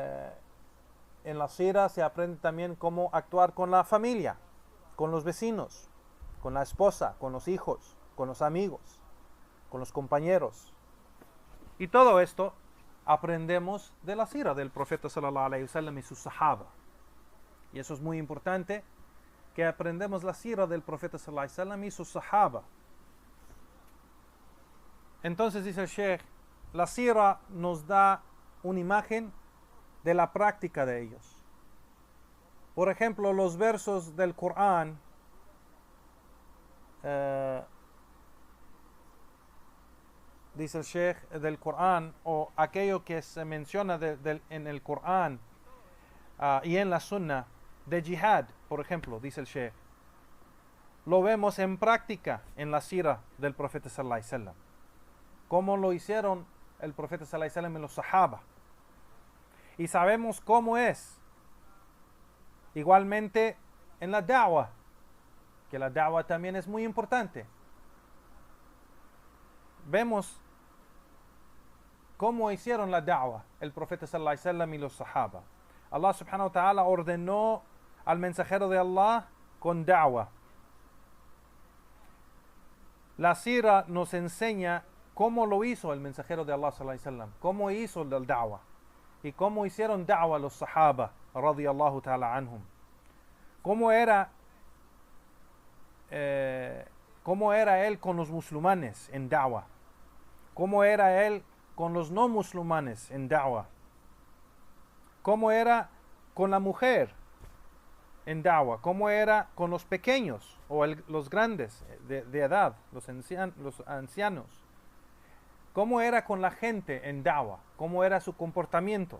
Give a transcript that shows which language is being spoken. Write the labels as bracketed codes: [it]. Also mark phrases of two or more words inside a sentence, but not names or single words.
[es] en la sira se aprende también cómo actuar con la familia, con los vecinos, con la esposa, con los hijos, con los amigos, con los compañeros. Y todo esto aprendemos de la sira del profeta [ar] صلى الله عليه وسلم [es] y sus sahaba. Y eso es muy importante, que aprendemos la sira del profeta [ar] صلى الله عليه وسلم [es] y sus sahaba. Entonces dice el Sheikh, la sira nos da una imagen de la práctica de ellos. Por ejemplo, los versos del Corán dice el Sheikh del Corán, o aquello que se menciona en el Corán y en la Sunna de jihad, por ejemplo, dice el Sheikh, lo vemos en práctica en la sira del profeta [ar] صلى الله عليه وسلم, [es] como lo hicieron el profeta [ar] صلى الله عليه وسلم [es] y los sahaba, y sabemos cómo es igualmente en la da'wah, que la da'wah también es muy importante. Vemos cómo hicieron la da'wah el profeta [ar] صلى الله عليه وسلم [es] y los sahaba. Allah [ar] سبحانه وتعالى [es] ordenó al mensajero de Allah con da'wah. La sira nos enseña cómo lo hizo el mensajero de Allah [ar] صلى الله عليه وسلم, [es] cómo hizo el da'wah y cómo hicieron da'wah los sahaba [ar] رضي الله تعالى عنهم. [es] Cómo era él con los musulmanes en da'wah, cómo era él con los no musulmanes en da'wah, cómo era con la mujer en da'wah, cómo era con los pequeños o los grandes de edad, los ancianos, cómo era con la gente en da'wah, cómo era su comportamiento.